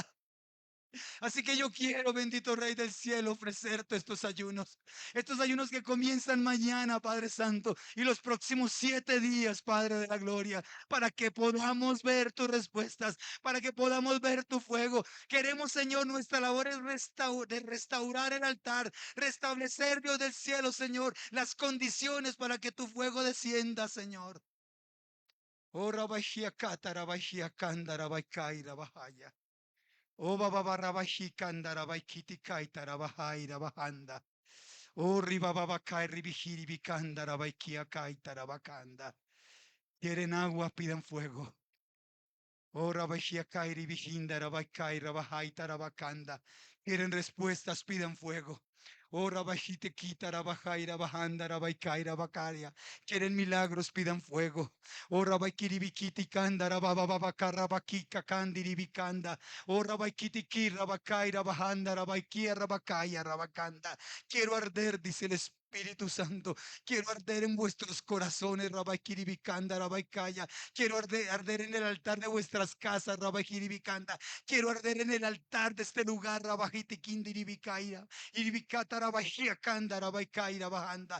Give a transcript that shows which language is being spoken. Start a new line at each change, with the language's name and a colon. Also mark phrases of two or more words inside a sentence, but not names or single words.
Spanish: Así que yo quiero, bendito Rey del cielo, ofrecerte estos ayunos que comienzan mañana, Padre Santo, y los próximos 7 días, Padre de la gloria, para que podamos ver tus respuestas, para que podamos ver tu fuego. Queremos, Señor, nuestra labor es de restaurar el altar, restablecer, Dios del cielo, Señor, las condiciones para que tu fuego descienda, Señor. Oh, Rabajía Cátara, Bajía Cándara, Baikaira, Bajaya. O baba barabaji kandara baikiti kaitara bahaira bahanda. O riba baba kai ribihiri bikandara baikia kaitara bakanda. Quieren agua, pidan fuego. Ora bajia kairi bijindara baikaira bahaitara bakanda. Quieren respuestas, pidan fuego. Ora bajite quitara bajaira bajandara baikaira bakaria. Quieren milagros, pidan fuego. Ora baikiri bikiti kandara baba baba karra bakika kandiri bikanda. Ora baikiti kirra bakaira bajandara baikia rabakaya rabakanda. Quiero arder, dice el Espíritu Santo. Quiero arder en vuestros corazones, Rabaikiri bikanda, Rabaikaya. Quiero arder en el altar de vuestras casas, Rabajiribicanda. Quiero arder en el altar de este lugar, Rabajitiquindiribikaira. Iribicata, Rabajiacanda, Rabaikaira, Bajanda.